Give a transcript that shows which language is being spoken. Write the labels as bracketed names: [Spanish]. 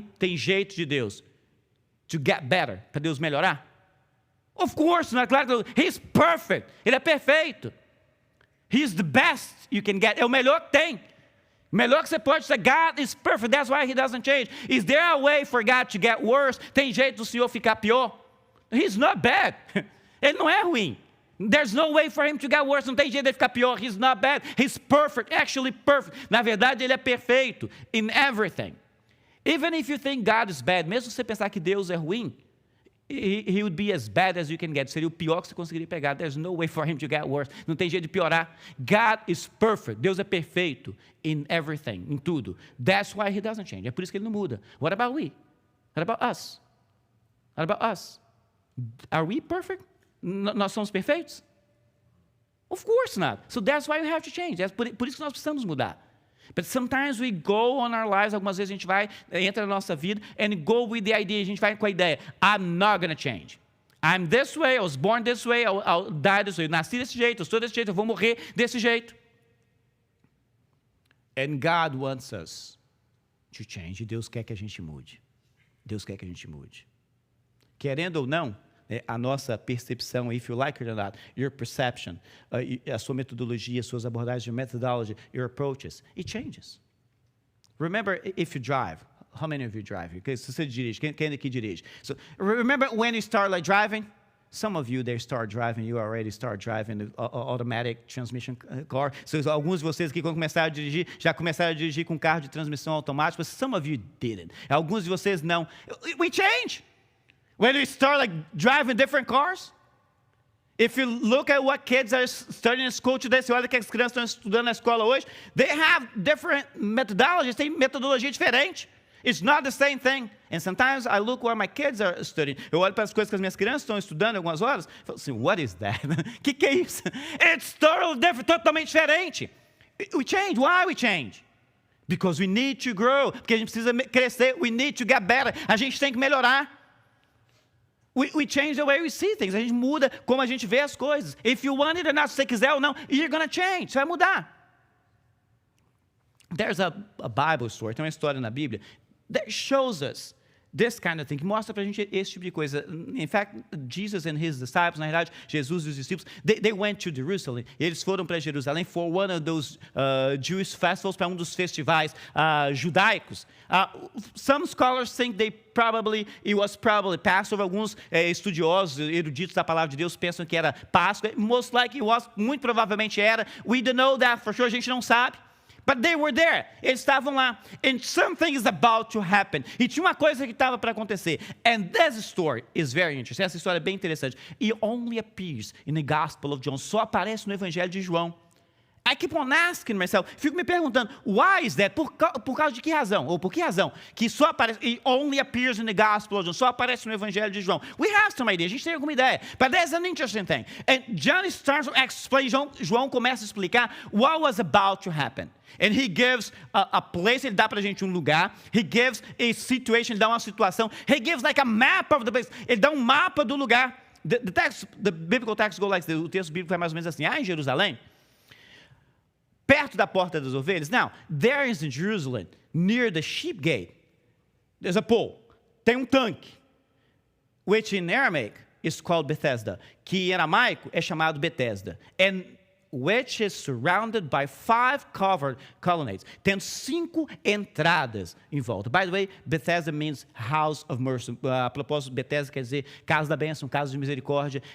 [Portuguese] Tem jeito de Deus [English] to get better, [Portuguese] para Deus melhorar? [English] Of course, [Portuguese] não é claro que [English] He's perfect. [Portuguese] Ele é perfeito. [English] He's the best you can get. [Portuguese] É o melhor que tem. Melhor que você pode ser, [English] God is perfect, that's why He doesn't change. Is there a way for God to get worse? [Portuguese] Tem jeito do Senhor ficar pior? [English] He's not bad. [Portuguese] Ele não é ruim. [English] There's no way for Him to get worse. [Portuguese] Não tem jeito de ficar pior. [English] He's not bad. He's perfect, actually perfect. [Portuguese] Na verdade, Ele é perfeito [English] in everything. Even if you think God is bad, [Portuguese] mesmo se você pensar que Deus é ruim, [English] He would be as bad as you can get. [Portuguese] Seria o pior que você conseguiria pegar. [English] There's no way for Him to get worse. [Portuguese] Não tem jeito de piorar. [English] God is perfect. [Portuguese] Deus é perfeito [English] in everything, [Portuguese] em tudo. [English] That's why He doesn't change. [Portuguese] É por isso que Ele não muda. [English] What about we? What about us? What about us? Are we perfect? [Portuguese] Nós somos perfeitos? [English] Of course not. So that's why we have to change. [Portuguese] É por isso que nós precisamos mudar. [English] But sometimes we go on our lives, [Portuguese] algumas vezes a gente entra na nossa vida, [English] and go with the idea, [Portuguese] a gente vai com a ideia, [English] I'm not going to change. I'm this way, I was born this way, I'll die this way. [Portuguese] Eu nasci desse jeito, eu sou desse jeito, eu vou morrer desse jeito. [English] And God wants us to change. [Portuguese] E Deus quer que a gente mude. Deus quer que a gente mude. Querendo ou não, a nossa percepção, [English] if you like it or not, your perception, [Portuguese] a sua metodologia, suas abordagens, [English] your methodology, your approaches, it changes. Remember, if you drive, how many of you drive? [Portuguese] Se você dirige, quem aqui dirige? [English] So, remember when you start like driving? Some of you, they start driving, you already start driving the automatic transmission car. [Portuguese] So, alguns de vocês que quando começaram a dirigir, já começaram a dirigir com carro de transmissão automática, [English] but some of you didn't. [Portuguese] Alguns de vocês não. [English] We change. When we start like driving different cars, if you look at what kids are studying in school today, [Portuguese] você olha que as crianças estão estudando na escola hoje, [English] they have different methodologies, [Portuguese] tem metodologia diferente. [English] It's not the same thing. And sometimes I look where my kids are studying. [Portuguese] Eu olho para as coisas que as minhas crianças estão estudando algumas horas, e falo assim, [English] what is that? [Portuguese] Que é isso? [English] It's totally different, [Portuguese] totalmente diferente. [English] We change. Why we change? Because we need to grow. [Portuguese] Porque a gente precisa crescer. [English] We need to get better. [Portuguese] A gente tem que melhorar. [English] We change the way we see things. [Portuguese] A gente muda como a gente vê as coisas. [English] If you want it or not, [Portuguese] se você quiser ou não, [English] you're going to change. [Portuguese] Você vai mudar. [English] There's a Bible story, [Portuguese] tem uma história na Bíblia [English] that shows us this kind of thing, [Portuguese] que mostra pra gente esse tipo de coisa. [English] In fact, Jesus and his disciples, [Portuguese] na verdade, Jesus e os discípulos, [English] they went to Jerusalem. [Portuguese] Eles foram para Jerusalém [English] for one of those Jewish festivals, [Portuguese] para dos festivais judaicos. [English] Some scholars think it was probably Passover. [Portuguese] Alguns estudiosos, eruditos da palavra de Deus pensam que era Páscoa. [English] Most likely it was, [Portuguese] muito provavelmente era. [English] We don't know that for sure, [Portuguese] a gente não sabe. [English] But they were there. [Portuguese] Eles estavam lá. [English] And something is about to happen. [Portuguese] E tinha uma coisa que estava para acontecer. [English] And this story is very interesting. [Portuguese] Essa história é bem interessante. [English] It only appears in the Gospel of John. [Portuguese] Só aparece no Evangelho de João. [English] I keep on asking myself, [Portuguese] fico me perguntando, [English] why is that? [Portuguese] Por causa de que razão? Ou por que razão? Que só aparece, [English] it only appears in the Gospel of John, [Portuguese] só aparece no Evangelho de João. [English] We have some idea, [Portuguese] a gente tem alguma ideia. [English] But there's an interesting thing. And John starts to explain, [Portuguese] João começa a explicar [English] what was about to happen. And he gives a place, [Portuguese] ele dá pra gente um lugar. [English] He gives a situation, [Portuguese] ele dá uma situação. [English] He gives like a map of the place. [Portuguese] Ele dá um mapa do lugar. [English] The biblical text goes like this. [Portuguese] O texto bíblico vai mais ou menos assim. Em Jerusalém, perto da porta das ovelhas. [English] Now, there is in Jerusalem, near the sheep gate, there's a pool. [Portuguese] Tem tanque, [English] which in Aramaic is called Bethesda, [Portuguese] que em aramaico é chamado Bethesda, [English] and which is surrounded by 5 covered colonnades. [Portuguese] Tem 5 entradas em volta. [English] By the way, Bethesda means house of mercy. [Portuguese] A propósito, Bethesda quer dizer casa da bênção, casa de misericórdia.